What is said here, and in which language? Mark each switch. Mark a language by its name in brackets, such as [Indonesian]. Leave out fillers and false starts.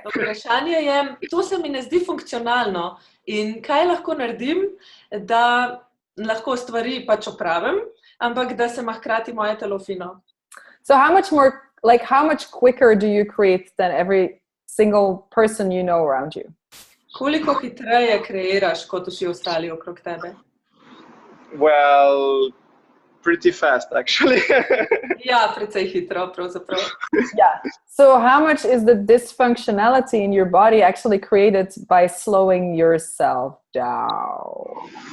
[Slovenian] Vprašanje je, to se mi ne zdi funkcionalno in kaj lahko naredim, da lahko stvari pač opravim, ampak da se ima hkrati moje telo fino. [English] So how much quicker do you create than every single person you know around you? [Slovenian] Koliko hitreje kreiraš kot vsi ostali okrog tebe? [English] Well, pretty fast actually. [Slovenian] Ja, precej hitro pravzaprav. [English] Yeah. So how much is the dysfunctionality in your body actually created by slowing yourself down?